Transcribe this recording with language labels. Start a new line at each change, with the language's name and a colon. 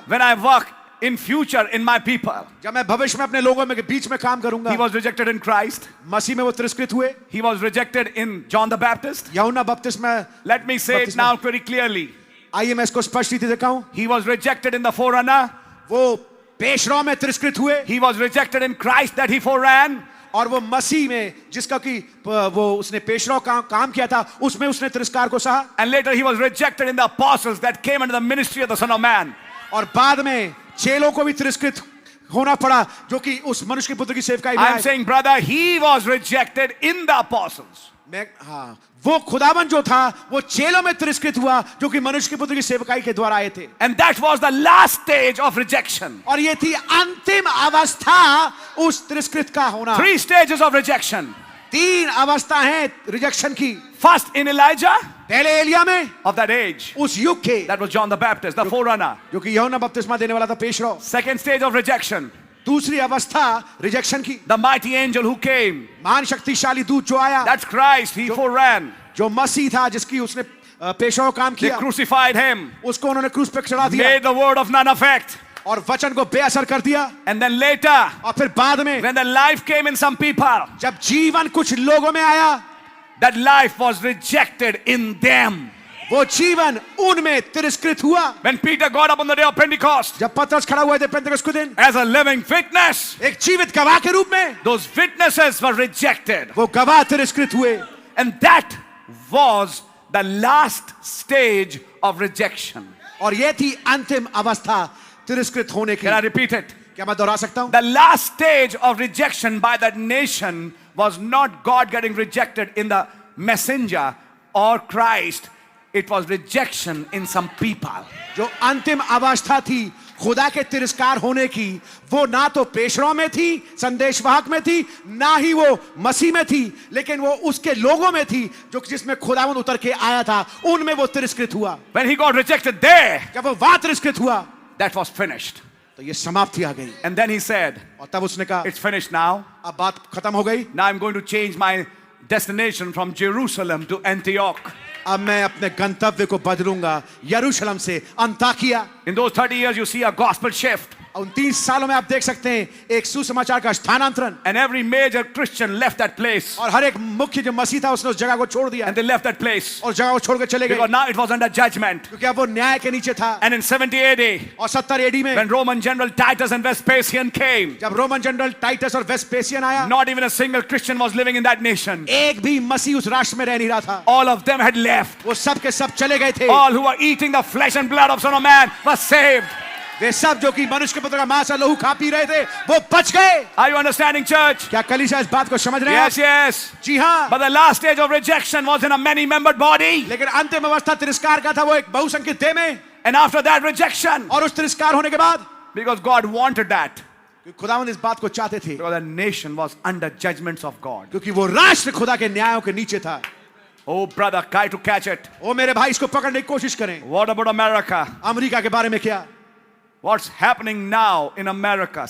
English: when I work in future in my people.
Hindi: जब मैं भविष्य में अपने लोगों में के बीच में काम करूंगा.
English: He was rejected in Christ.
Hindi: मसीह में वो तिरस्कृत हुए.
English: He was rejected in John the Baptist.
Hindi: यूहन्ना बपतिस्मा.
English: Let me say it now very clearly.
Hindi: आइए मैं इसको स्पष्ट रीति से कहूं.
English: He was rejected in the forerunner.
Hindi: वो पेशराव में तिरस्कृत हुए.
English: He was rejected in Christ that he foreran.
Hindi: और वो मसीह में जिसका कि वो उसने पेशराव काम किया था उसमें उसने तिरस्कार को सहा.
English: And later he was rejected in the apostles that came under the ministry of the Son of Man.
Hindi: और बाद में चेलों को भी तिरस्कृत होना पड़ा जो कि उस मनुष्य के पुत्र की सेवकाई में
English: I am
Hindi: आए.
English: saying, brother, he was rejected in the apostles.
Hindi: हाँ, वो खुदावन जो था वो चेलों में तिरस्कृत हुआ जो कि मनुष्य के पुत्र की सेवकाई के द्वारा आए थे.
English: And that was the last stage of rejection.
Hindi: और ये थी अंतिम अवस्था उस तिरस्कृत का होना.
English: 3 stages of rejection.
Hindi: 3 अवस्था हैं रिजेक्शन की.
English: First in Elijah
Hindi: पहले एलिया में
English: of that age.
Hindi: उस युग के
English: That was John the Baptist, the forerunner.
Hindi: जो कि यूहन्ना बपतिस्मा देने वाला था पेशराव.
English: Second stage of rejection.
Hindi: दूसरी अवस्था रिजेक्शन की.
English: The mighty angel who came.
Hindi: महान शक्तिशाली दूत जो आया.
English: That's Christ. He foreran.
Hindi: जो मसीह था जिसकी उसने पेशराव काम
English: They
Hindi: किया.
English: crucified him.
Hindi: उसको उन्होंने क्रूस पे चढ़ा दिया
English: Made the word of none effect.
Hindi: और वचन को बेअसर कर दिया.
English: And then later,
Hindi: और फिर बाद में
English: when the life came in some people,
Hindi: जब जीवन कुछ लोगों में आया
English: that life was rejected in them.
Hindi: वो जीवन उनमें तिरस्कृत हुआ।
English: When Peter got up on the day of Pentecost
Hindi: जब पतरस खड़ा हुए थे पेंतेकोस्त के दिन
English: as a living witness,
Hindi: एक जीवित गवाह के रूप में,
English: those witnesses were rejected.
Hindi: वो गवाह तिरस्कृत हुए।
English: And that was the last stage of rejection.
Hindi: और ये थी अंतिम अवस्था तिरस्कृत होने की।
English: Can I repeat it?
Hindi: क्या मैं दोहरा सकता हूं?
English: The last stage of rejection by that nation was not God getting rejected in the messenger or Christ. It was rejection in some people.
Hindi: जो अंतिम अवस्था थी खुदा के तिरस्कार होने की, वो ना तो पेशरों में थी, संदेशवाहक में थी, ना ही वो मसीह में थी, लेकिन वो उसके लोगों में थी जो जिसमें खुदावंद उतर के आया था, उनमें वो तिरस्कृत हुआ।
English: When he got rejected there,
Hindi: जब वो वहां तिरस्कृत हुआ,
English: that was finished.
Hindi: तो ये समाप्ति आ गई।
English: And then he said,
Hindi: और तब उसने कहा,
English: it's finished now.
Hindi: अब बात खत्म हो गई,
English: Now I'm going to change my destination from Jerusalem to Antioch.
Hindi: अब मैं अपने गंतव्य को बदलूंगा यरूशलेम से Antakya.
English: In those 30 years, you see a gospel shift.
Hindi: उन 30 सालों में आप देख सकते हैं एक सुसमाचार का स्थानांतरण।
English: And every major Christian left that place.
Hindi: और हर एक मुख्य जो मसीह था उसने उस जगह को छोड़ दिया
English: And they left that place.
Hindi: और जगह को छोड़ के चले गए,
English: Because now it was under judgment.
Hindi: क्योंकि अब वो न्याय के नीचे था।
English: And in 70 AD,
Hindi: और 70 एडी में
English: when Roman general Titus and Vespasian came,
Hindi: जब रोमन जनरल टाइटस और वेस्पेसियन आया,
English: not even a single Christian was living in that nation.
Hindi: एक भी मसीह उस राष्ट्र में रह नहीं रहा था।
English: All of them had left.
Hindi: वो सब के सब चले गए थे।
English: All who were eating the flesh and blood of Son of Man were saved.
Hindi: वे सब जो कि मनुष्य के पुत्र का मांस और लहू खा पी रहे थे, वो बच गए।
English: Are you understanding, church?
Hindi: क्या कलीसिया इस बात को समझ रहे हैं?
English: Yes, yes.
Hindi: जी हाँ।
English: But the last stage of rejection was in a many-membered body.
Hindi: लेकिन अंतिम अवस्था तिरस्कार का था, वो एक बहुसंख्यक देह में।
English: And after that rejection,
Hindi: और उस तिरस्कार होने के बाद,
English: because God wanted that,
Hindi: खुदावंद इस बात को चाहते थे,
English: because the nation was under judgments of God.
Hindi: क्योंकि वो राष्ट्र खुदा के न्यायों के नीचे था।
English: Oh, brother, try to catch it.
Hindi: ओ मेरे भाई, इसको पकड़ने की कोशिश करें।
English: What about America?
Hindi: अमेरिका के बारे में क्या?
English: What's happening now in America?